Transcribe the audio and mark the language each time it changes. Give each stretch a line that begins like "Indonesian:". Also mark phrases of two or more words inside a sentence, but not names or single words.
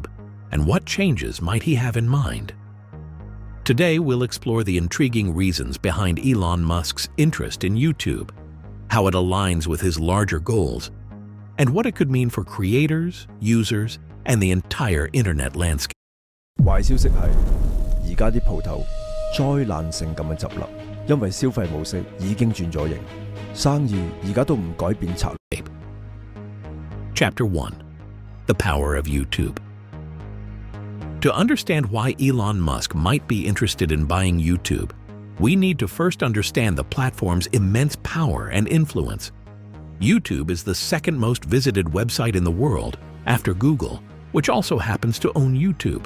English: And what changes might he have in mind? Today, we'll explore the intriguing reasons behind Elon Musk's interest in YouTube, how it aligns with his larger goals, and what it could mean for creators, users, and the entire internet landscape.
Cantonese: 壞消息係，而家啲鋪頭災難性咁樣執笠，因為消費模式已經轉咗型，生意而家都唔改變策略。
English: Chapter 1: The Power of YouTube. To understand why Elon Musk might be interested in buying YouTube, we need to first understand the platform's immense power and influence. YouTube is the second most visited website in the world, after Google, which also happens to own YouTube.